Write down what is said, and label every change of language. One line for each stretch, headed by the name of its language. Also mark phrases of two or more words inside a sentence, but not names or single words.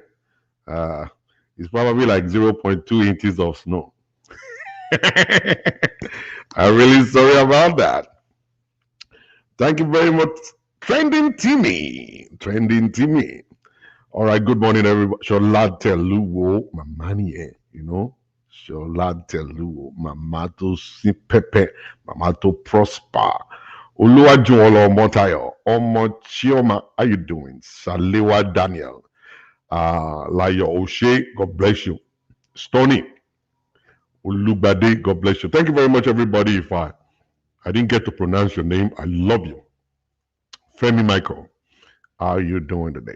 English: It's probably like 0.2 inches of snow. I'm really sorry about that. Thank you very much, Trending Timmy. All right, good morning, everybody. Shola Teluwo, Mamani, you know. Shola Teluwo, Mamato Sipepe, Mamato Prosper. Oluwajuwolo Motayo, Omo Chioma, how you doing? Salewa Daniel, Layo Oshe, God bless you. Stony, Ulugbade, God bless you. Thank you very much, everybody. If I didn't get to pronounce your name, I love you. Femi Michael, how are you doing today?